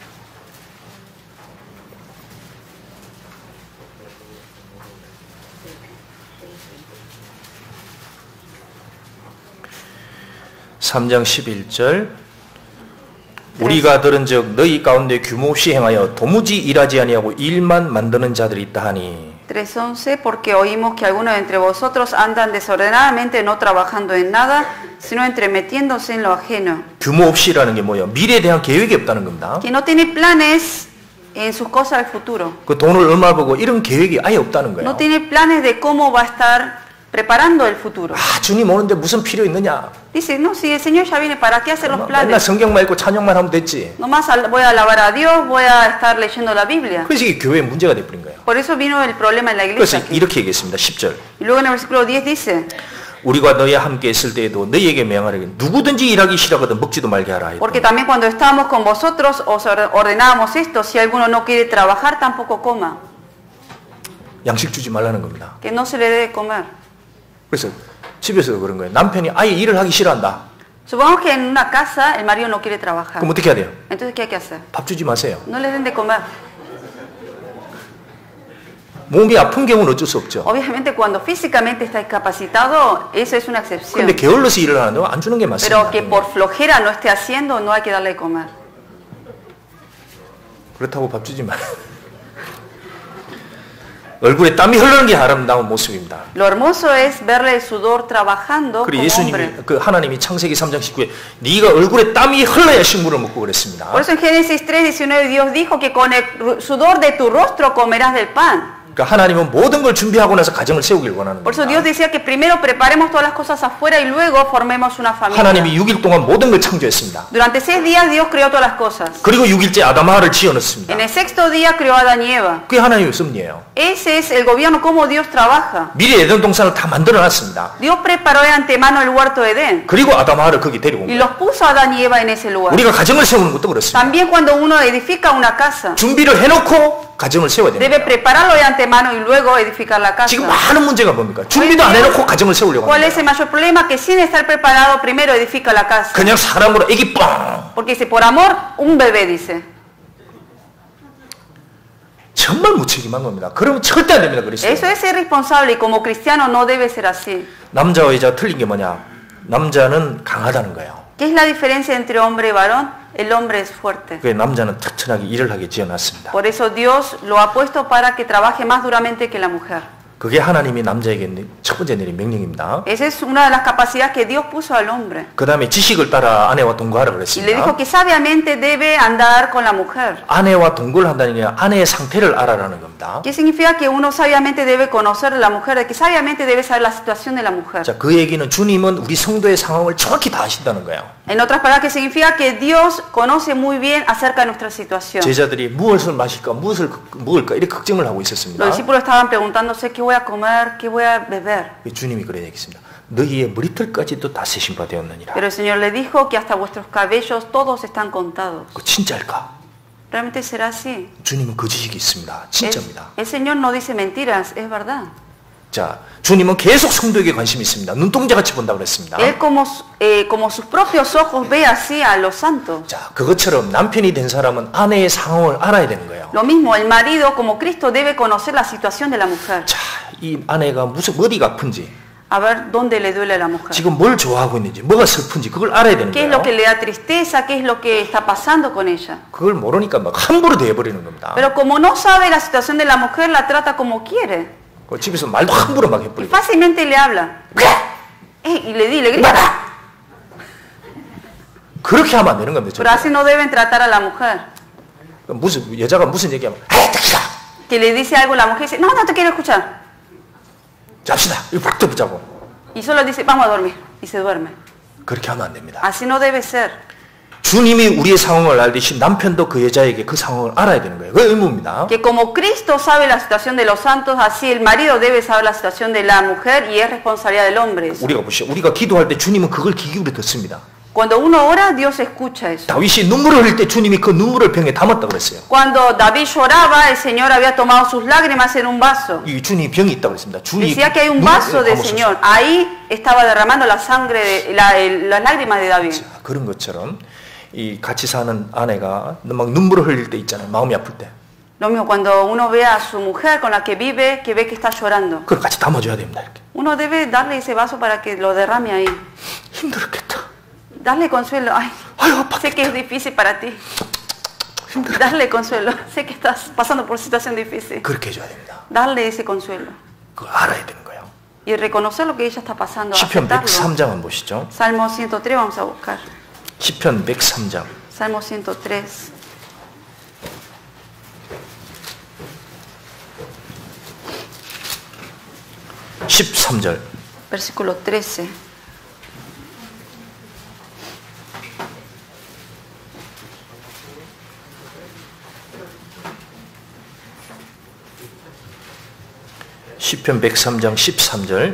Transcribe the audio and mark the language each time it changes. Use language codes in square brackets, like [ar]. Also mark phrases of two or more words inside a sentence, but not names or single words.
[ko] 삼장 11절. 우리가 들은즉 너희 가운데 규모 없이 행하여 도무지 일하지 아니하고 일만 만드는 자들이 있다 하니 [es] 3:11 Porque oímos que algunos de entre vosotros andan desordenadamente no trabajando en nada sino entremetiéndose en lo ajeno. [ko] 규모 없이라는 게 뭐예요? 미래에 대한 계획이 없다는 겁니다. [es] Que no tiene planes en sus cosas del futuro. [ko] 그 돈을 얼마 벌고 이런 계획이 아예 없다는 거예요. [es] No tiene planes de cómo va a estar preparando el futuro. [ko] 아, 주님 오는데 무슨 필요 있느냐? [es] Dice, no, si el Señor ya viene, ¿para qué hacer los [ko] 맨날 [es] planes? [ko] 성경만 읽고 찬양만 하면 됐지. [es] Nomás voy a alabar a Dios, voy a estar leyendo la Biblia. [ko] 그래서 이게 교회에 문제가 돼버린 거예요. [es] Por eso vino el problema en la [ko] 그래서 [es] iglesia. aquí. [ko] 이렇게 얘기했습니다. 10절. [es] Y luego en el versículo 10 dice, [ko] 우리가 너희와 함께 있을 때에도 너희에게 명하려고 누구든지 일하기 싫어하거든 먹지도 말게 하라. [es] porque también cuando estábamos con vosotros os ordenábamos esto, si alguno no quiere trabajar, tampoco coma, [ko] 양식 주지 말라는 겁니다. [es] que no se le debe comer. [ko] 그래서 집에서도 그런 거예요. 남편이 아예 일을 하기 싫어한다. [es] Supongamos que en una casa el marido no quiere trabajar. [ko] 그럼 어떻게 해야 돼요? [es] Entonces, ¿qué hay que hacer? [ko] 밥 주지 마세요. [es] No les den de comer. [ko] 몸이 아픈 경우는 어쩔 수 없죠. [es] Obviamente, cuando físicamente está discapacitado, eso es una excepción. [ko] 근데 게을러서 일을 하는데 안 주는 게 [es] Pero [ko] 맞습니다. [es] que por flojera no esté haciendo, no hay que darle de comer. [ko] 그렇다고 밥 주지 마. 얼굴에 땀이 흐르는 게 아름다운 모습입니다. [es] Lo hermoso es verle el sudor trabajando [ko] 그리고 [es] como hombre. [ko] 예수님이 그 하나님이 창세기 3장 19에 네가 얼굴에 땀이 흘러야 식물을 먹고 그랬습니다. [es] Por eso en Génesis 3:19 Dios dijo que con el sudor de tu rostro comerás del pan. [ko] 그러니까 하나님은 모든 걸 준비하고 나서 가정을 세우길 원하는 [es] Por eso [ko] 겁니다. [es] Dios decía que primero preparemos todas las cosas afuera y luego formemos una familia. [ko] 하나님이 6일 동안 모든 걸 창조했습니다. [es] Durante 6 días Dios creó todas las cosas. [ko] 그리고 6일째 아담하와를 지어넣습니다. [es] En el 6º día creó a Adán y Eva. [ko] 그게 하나님의 섭리예요. [es] Ese es el gobierno, cómo Dios trabaja. [ko] 미리 에덴 동산을 다 만들어놨습니다. [es] Dios preparó de antemano el huerto de Edén [ko] 그리고 아담하와를 거기 데리고 온 [es] y [ko] 거예요. [es] los puso a Adán y Eva en ese lugar. [ko] 우리가 가정을 세우는 것도 그렇습니다. [es] También cuando uno edifica una casa, [ko] 준비를 해놓고 가정을 세워야 됩니다. [es] debe prepararlo de antemano y luego edificar la casa. [ko] 지금 많은 문제가 뭡니까? 준비도 안 해놓고 가정을 세우려고 [es] ¿Cuál [ko] 하는 [es] es el [ko] 거예요. [es] mayor problema? Que sin estar preparado primero edifica la casa. [ko] 그냥 사랑으로 애기 빵! [es] Porque dice, por amor, un bebé, dice. [ko] 정말 무책임한 겁니다. 그러면 절대 안 됩니다. 그리스도. [es] Eso es irresponsable y como cristiano no debe ser así. [ko] 남자와 여자가 틀린 게 뭐냐? 남자는 강하다는 거예요. [es] ¿Qué es la diferencia entre hombre y varón? El hombre es fuerte. [ko] 그 남자는 튼튼하게 일을 하게 지어놨습니다. [es] Por eso Dios lo ha puesto para que trabaje más duramente que la mujer. [ko] 그게 하나님이 남자에게 첫 번째 내린 명령입니다. [es] Esa es una de las capacidades que Dios puso al hombre. [ko] 그 다음에 지식을 따라 아내와 동거하라 [es] Y le [ko] 그랬습니다. [es] dijo que sabiamente debe andar con la mujer. [ko] 아내와 동거를 한다는 게 아내의 상태를 알아라는 겁니다. [es] ¿Qué significa que uno sabiamente debe conocer a la mujer? De que sabiamente debe saber la situación de la mujer. [ko] 자, 그 얘기는 주님은 우리 성도의 상황을 정확히 다 아신다는 거예요. [es] En otras palabras, que significa que Dios conoce muy bien acerca de nuestra situación. [ko] 제자들이 무엇을 마실까, 무엇을 먹을까 이렇게 걱정을 하고 있었습니다. [es] Los discípulos estaban preguntándose qué voy a comer, qué voy a beber. [ko] 주님이 그래 얘기했습니다. 너희의 머리털까지도 다 세신 바 되었느니라. [es] Pero el Señor le dijo que hasta vuestros cabellos todos están contados. [ko] 그 진짜일까? [es] ¿Realmente será así? [ko] 주님은 그 지식이 있습니다. 진짜입니다. [es] El Señor no dice mentiras, es verdad. [ko] 자, 주님은 계속 성도에게 관심이 있습니다. 눈동자같이 본다고 그랬습니다. [es] Él como sus propios ojos ve así a los santos. [ko] 자, 그것처럼 남편이 된 사람은 아내의 상황을 알아야 되는 거예요. [es] Lo mismo, el marido como Cristo debe conocer la situación de la mujer. [ko] 자, 이 아내가 무슨 어디가 아픈지, [es] A ver dónde le duele a la mujer. [ko] 지금 뭘 좋아하고 있는지, 뭐가 슬픈지 그걸 알아야 되는 [es] ¿Qué es lo que [ko] 거예요. [es] le da tristeza? ¿Qué es lo que está pasando con ella? [ko] 그걸 모르니까 막 함부로 대해버리는 겁니다. [es] Pero como no sabe la situación de la mujer, la trata como quiere. [ko] 그 집에서 말도 함부로 막 [es] Y [ko] 해버리고. [es] fácilmente le habla. Y le grita. [ko] 그렇게 하면 안 되는 겁니다. [es] Pero así no deben tratar a la mujer. [ko] 무슨 여자가 무슨 얘기하면 [es] Que le dice algo la mujer y dice, no, no te quiero escuchar. [ko] 잡시다. 이거 팍 덮자고. [es] Y solo dice, vamos a dormir. Y se duerme. [ko] 그렇게 하면 안 됩니다. [es] Así no debe ser. [ko] 주님이 우리의 상황을 알듯이 남편도 그 여자에게 그 상황을 알아야 되는 거예요. 그 의무입니다. [es] Que como Cristo sabe la situación de los santos, así el marido debe saber la situación de la mujer y es responsabilidad del hombre. Eso. [ko] 우리가 보시죠. 우리가 기도할 때 주님은 그걸 귀 기울여 듣습니다. [es] Cuando uno ora, Dios escucha eso. [ko] 다윗이 눈물을 흘릴 때 주님이 그 눈물을 병에 담았다고 그랬어요. [es] Cuando David lloraba, el Señor había tomado sus lágrimas en un vaso. [ko] 이 주님이 병이 있다고 그랬습니다. 주님이 [es] Decía que hay un vaso del Señor. Ahí estaba derramando la sangre, las lágrimas de David. [ko] 자, 그런 것처럼 이 같이 사는 아내가 막 눈물을 흘릴 때 있잖아요. 마음이 아플 때. [es] Lo mismo cuando uno ve a su mujer con la que vive, que ve que está llorando. [ko] 그걸 같이 담아줘야 됩니다. 이렇게. [es] Uno debe darle ese vaso para que lo derrame ahí. [ko] 힘들었겠다. [es] Darle consuelo. Ay, [ko] 아유, [es] sé que es difícil para ti. Darle consuelo. Sé que estás pasando por situación difícil. [ko] 그렇게 해줘야 됩니다. [es] Darle ese consuelo. [ko] 그걸 알아야 되는 거예요. [es] Y reconocer lo que ella está pasando. [ko] 시편 [es] Aceptarlo. [ko] 103장 한번 보시죠. [es] Salmo 103 vamos a buscar. [ko] 시편 103장. [es] Salmo 103. [ko] (13절) [es] versículo 13. [ko] 시편 103장 13절.